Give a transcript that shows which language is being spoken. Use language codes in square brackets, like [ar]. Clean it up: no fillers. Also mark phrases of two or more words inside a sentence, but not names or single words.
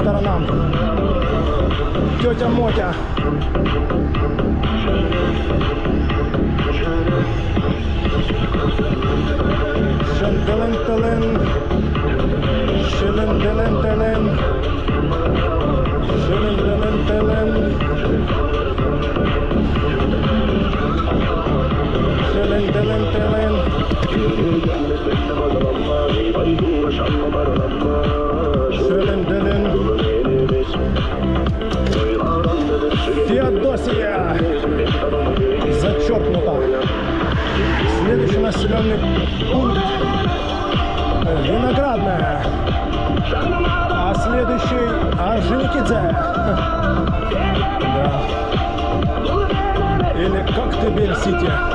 [ru] там. Тетя Мотя. Шен-делен-телен. Шелен-делен-телен. Шелен-делен-телен. Шелен-делен-телен. Шелен-делен. Феодосия. Зачеркнуто. Следующий населенный пункт Виноградная. А следующий Орджоникидзе. Да. Или Коктебель-Сити.